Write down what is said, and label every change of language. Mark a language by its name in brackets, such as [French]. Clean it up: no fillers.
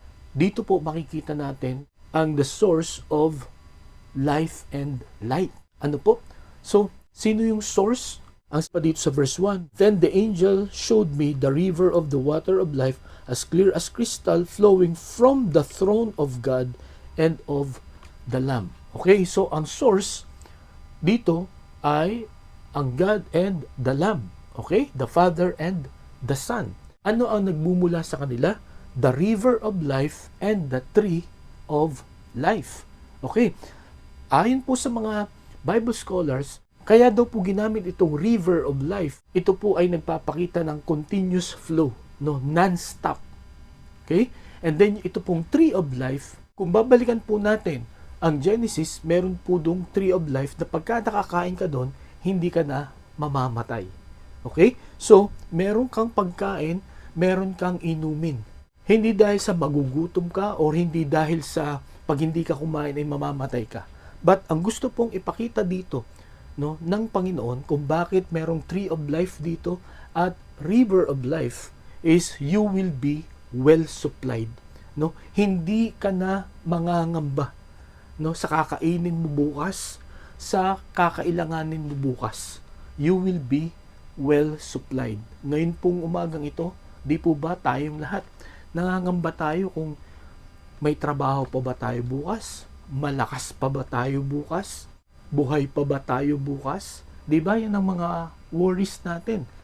[Filipino] Dito po makikita natin ang [English] the source of life and light. [Filipino] Ano po? [English] So, [Filipino] sino yung source? Ang sabi dito sa verse 1, [English] then the angel showed me the river of the water of life, as clear as crystal, flowing from the throne of God and of the Lamb. [Filipino] Okay, so ang source dito ay ang God and the Lamb. [English] Okay, the Father and the Son. [Filipino] Ano ang nagmumula sa kanila? [English] The river of life and the tree of life. [Filipino] Okay, ayon po sa mga Bible scholars, kaya daw po ginamit itong river of life. Ito po ay nagpapakita ng continuous flow, no, non-stop. Okay? And then ito pong tree of life, kung babalikan po natin ang Genesis, meron po dong tree of life na pagka nakakain ka doon, hindi ka na mamamatay. Okay? So, meron kang pagkain, meron kang inumin. Hindi dahil sa magugutom ka or hindi dahil sa pag hindi ka kumain ay mamamatay ka. But ang gusto pong ipakita dito, no, ng Panginoon kung bakit merong tree of life dito at river of life [English] is you will be well supplied, [Filipino] no? Hindi ka na mangangamba, no, sa kakainin mo bukas, sa kakailanganin mo bukas. [English] You will be well supplied. [Filipino] Ngayon pong umagang ito, di po ba tayong lahat nangangamba tayo kung may trabaho pa ba tayo bukas? Malakas pa ba tayo bukas? Buhay pa ba tayo bukas? Di ba yan ang mga worries natin?